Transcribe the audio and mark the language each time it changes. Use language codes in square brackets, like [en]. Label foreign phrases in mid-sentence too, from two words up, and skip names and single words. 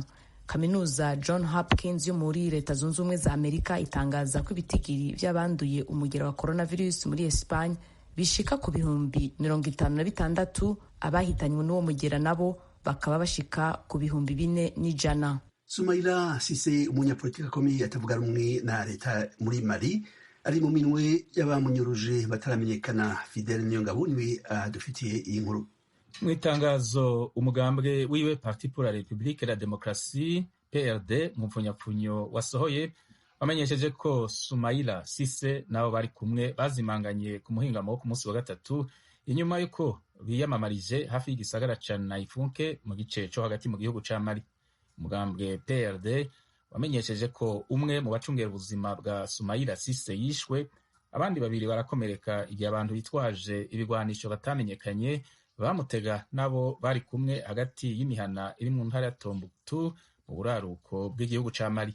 [rn] Kaminuza John Hopkins yo muri Leta Zunze Ubumwe za Amerika itangaza ko ibitigiri vy'abanduye umugera wa coronavirus muri Espanye bishika ku bihumbi 56, abahitanywe n'uwo mugera nabo bakaba bashika ku bihumbi 4,100. Soumaïla Cissé, umunyapolitiki akomeye atavuga rumwe na leta muri Mali, ari mu minwe y'abamunyuruje bataramenyekana. Fidele Nyongabo niwe adufitiye iyi nkuru. Mu itangazo umugambwe wiwe Parti pour la République et la Démocratie PRD mu mpfunyapfunyo wasohoye wamenyesheje ko Soumaïla Cissé nabo bari kumwe bazimanganye ku muhingamo wo ku munsi wa gatatu inyuma y'uko biyamamarije hafi y'igisagara ca Naifunke mu gice co hagati mu gihugu ca Mali. Umugambwe PRD wamenyesheje ko umwe mu bacungera ubuzima bwa Soumaïla Cisse yishwe, abandi babiri barakomereka igihe abantu bitwaje ibigwanisho batamenyekanye bamutega nabo bari kumwe hagati y'imihana iri mu ntara ya Tombouctou mu buraruko bw'igihugu ca Mali.